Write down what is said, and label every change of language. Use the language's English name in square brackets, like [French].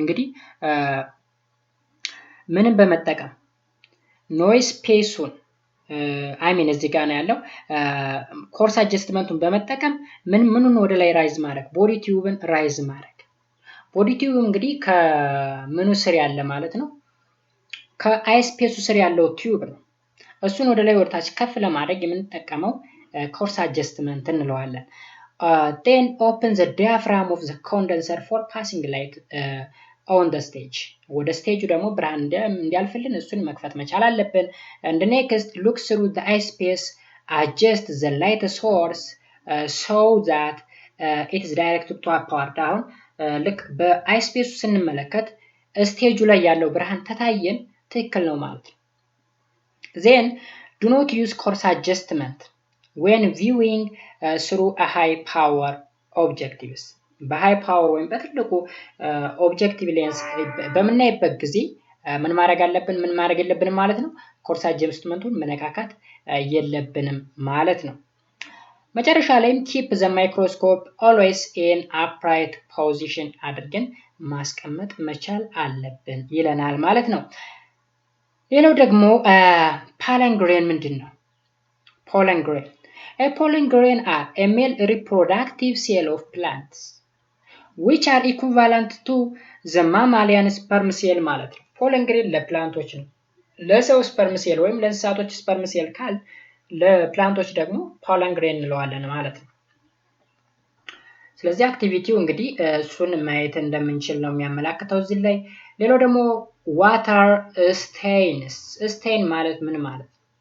[Amharic] እንግዲህ ምንም በመጠቀም ኖይዝ ስፔሱን እዚህ ጋር ነው ያለው ኮርስ አጀስትመንቱን በመጠቀም ምኑን ወደ ላይ ራይዝ ማድረግ ቦዲ ቲዩብን ራይዝ ማድረግ። ቦዲ ቲዩብ እንግዲህ ከምኑ ስር ያለ ማለት ነው ከአይ ስፔሱ ስር ያለው ቲዩብ ነው። እሱን ወደ ላይ ወደታች ከፍ ለማድረግ የምንጠቀመው ኮርስ አጀስትመንት እንለዋለን። [English] then open the diaphragm of the condenser for passing light on the stage. [Amharic] ወደ ስቴጁ ደግሞ ብርሃን እንዲያልፍልን እሱን መክፈት መቻል አለብን። [English] and next look through the eye space, adjust the light source so that it is directed to upward. [Amharic] አሁን ልክ በአይ ስፔሱ ስንመለከት ስቴጁ ላይ ያለው ብርሃን ተታየን ትክክል ነው ማለት ነው። [English] then do not use course adjustment when viewing through a high power objectives. [Amharic] በሃይ ፓወር ወይም በትልቁ ኦብጀክቲቭ ሌንስ በምናይበት ጊዜ ምን ማድረግ አለብን ምን ማድረግ የለብንም ማለት ነው። ኮርስ አጀስትመንቱን መነካካት የለብንም ማለት ነው። መጨረሻ ላይም [English] keep the microscope always in upright position [Amharic] አድርገን ማስቀመጥ መቻል አለብን ይለናል ማለት ነው። ሌላው ደግሞ pollen grain ምንድን ነው? pollen grain [English] A pollen grain are a male reproductive cell of plants which are equivalent to the mammalian sperm cell [Amharic] ማለት ነው። pollen grain ለፕላንቶች ነው። ለሰው sperm cell ወይም ለእንስሳቶች sperm cell ካል ለፕላንቶች ደግሞ pollen grain እንለዋለን ማለት ነው። ስለዚህ አክቲቪቲው እንግዲህ እሱን ማየት እንደምንችል ነው የሚያመላክተው እዚህ ላይ። ሌላው ደግሞ [English] water stains stain [Amharic] ማለት ምን ማለት ነው?